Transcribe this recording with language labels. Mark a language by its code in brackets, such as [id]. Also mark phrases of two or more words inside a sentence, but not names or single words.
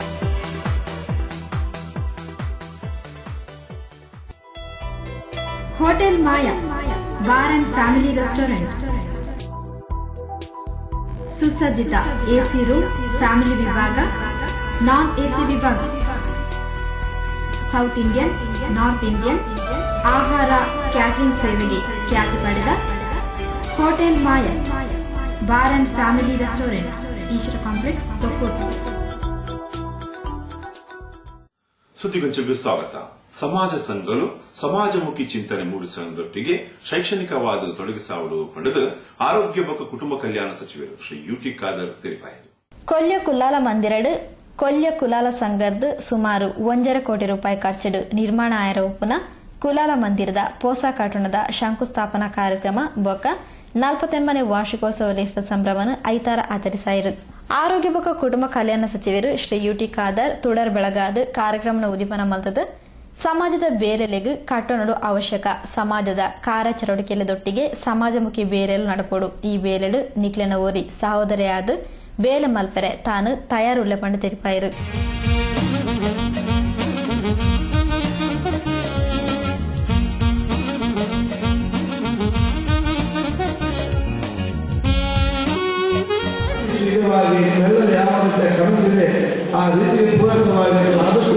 [kn] ಹೋಟೆಲ್ ಮಾಯಾ ಬಾರ್ ಅಂಡ್ ಫ್ಯಾಮಿಲಿ ರೆಸ್ಟೋರೆಂಟ್, ಸುಸಜ್ಜಿತ AC ರೂಮ್, ಫ್ಯಾಮಿಲಿ ವಿಭಾಗ, ನಾನ್ AC ವಿಭಾಗ, [en] South Indian, North Indian [kn] ಆಹಾರ ಕ್ಯಾಟರಿಂಗ್ ಸೇವೆಗೆ ಖ್ಯಾತಿ ಪಡೆದ ಹೋಟೆಲ್ ಮಾಯಾ ಬಾರ್ ಅಂಡ್ ಫ್ಯಾಮಿಲಿ ರೆಸ್ಟೋರೆಂಟ್, ಈಶ್ವರ ಕಾಂಪ್ಲೆಕ್ಸ್, ತೊಕ್ಕೋಟು. ಸುದ್ದಿಗೊಂಚೆಗೆ ಸ್ವಾಗತ. ಸಮಾಜ ಸಂಘಗಳು ಸಮಾಜಮುಖಿ ಚಿಂತನೆ ಮೂಡಿಸುವುದರೊಟ್ಟಿಗೆ ಶೈಕ್ಷಣಿಕವಾದ ತೊಡಗಿಸಾವಲು ಪಡೆದು ಆರೋಗ್ಯ ಮತ್ತು ಕುಟುಂಬ ಕಲ್ಯಾಣ ಸಚಿವರು ಶ್ರೀ UT ಖಾದರ್ ತಿಳಿಸಿದರು. [tcy] ಕೊಲ್ಯ ಕುಲ್ಲಾಲ ಮಂದಿರಡು ಕೊಲ್ಯ ಕುಲಾಲ ಸಂಘದ ಸುಮಾರು 1.5 ಕೋಟಿ ರೂಪಾಯಿ ಖರ್ಚಿಡು ನಿರ್ಮಾಣ ಆಯರ ಉಪ್ಪುನ ಕುಲಾಲ ಮಂದಿರದ ಪೋಸ ಕಟ್ಟಣದ ಶಂಕುಸ್ಥಾಪನಾ ಕಾರ್ಯಕ್ರಮ ಬೊಕ್ಕ 48ನೇ ವಾರ್ಷಿಕೋತ್ಸವ ಸಂಭ್ರಮನ ಐತಾರ ಆಚರಿಸಾಯಿರು. ಆರೋಗ್ಯ ಬೊಕ್ಕ ಕುಟುಂಬ ಕಲ್ಯಾಣ ಸಚಿವರು ಶ್ರೀ ಯುಟಿ ಖಾದರ್ ತುಡರ್ ಬೆಳಗಾದ ಕಾರ್ಯಕ್ರಮನ ಉದಿಪನ ಮಲ್ತದ ಸಮಾಜದ ಬೇರೆಲೆಗೂ ಕಟ್ಟಣಡು ಅವಶ್ಯಕ ಸಮಾಜದ ಕಾರ್ಯಚಟುವಟಿಕೆಯೊಟ್ಟಿಗೆ ಸಮಾಜಮುಖಿ ಬೇರೆಲು ನಡಪೋಡು ಈ ಬೇಲೆಡು ನಿಕ್ಲೆನ ಓರಿ ಸಹೋದರಿಯಾದ ಬೇಲೆ ಮಲ್ಪೆರೆ ತಾನು ತಯಾರುಳ್ಳ ಪಂಡ ತೆರಿಪಾಯಿರು. [kn] ನಿಮ್ಮೆಲ್ಲರೂ ಯಾವ ರೀತಿಯ ಕನಸಿದೆ ಆ ರೀತಿಗೆ ಪೂರಕವಾಗಿ ಆದಷ್ಟು